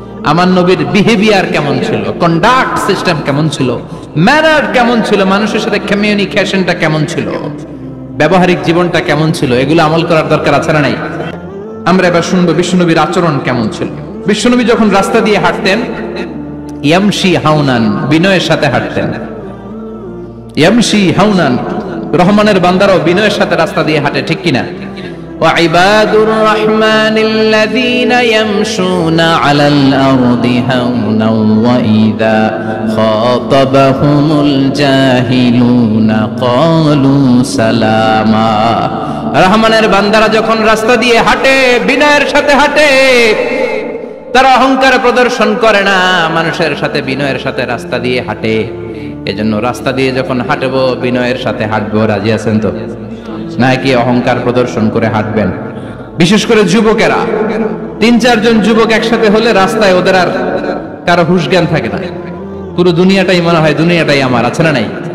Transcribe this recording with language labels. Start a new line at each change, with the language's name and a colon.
Bangla: আমার নবীর বিহেভিয়ার কেমন ছিল, কন্ডাক্ট সিস্টেম কেমন ছিল, ম্যানার কেমন ছিল, মানুষের সাথে কমিউনিকেশনটা কেমন ছিল, ব্যবহারিক জীবনটা কেমন ছিল, এগুলো আমল করার দরকার, আছে না নাই? আমরা এবার শুনবো বিশ্বনবীর আচরণ কেমন ছিল। বিশ্বনবী যখন রাস্তা দিয়ে হাঁটতেন,
Arabic: ইয়ামশি হাউনান,
Bangla: বিনয়ের সাথে হাঁটতেন।
Arabic: ইয়ামশি হাউনান,
Bangla: রহমানের বান্দারাও বিনয়ের সাথে রাস্তা দিয়ে হাঁটে, ঠিক কিনা?
Arabic: وعباد الرحمن الذين يمشون على الأرض هونا وإذا خاطبهم الجاهلون قالوا سلاما।
Bangla: রহমানের বান্দারা যখন রাস্তা দিয়ে হাঁটে, বিনয়ের সাথে হাঁটে, তারা অহংকার প্রদর্শন করে না, মানুষের সাথে বিনয়ের সাথে রাস্তা দিয়ে হাঁটে। এজন্য রাস্তা দিয়ে যখন হাঁটবো, বিনয়ের সাথে হাঁটবো। রাজি আছেন তো? নাকি অহংকার প্রদর্শন করে হাঁটবেন? বিশেষ করে যুবকেরা, ৩-৪ জন যুবক একসাথে হলে রাস্তায় ওদের আর কারো হুঁশ জ্ঞান থাকে না, পুরো দুনিয়াটাই মনে হয় দুনিয়াটাই আমার, আছে না নাই?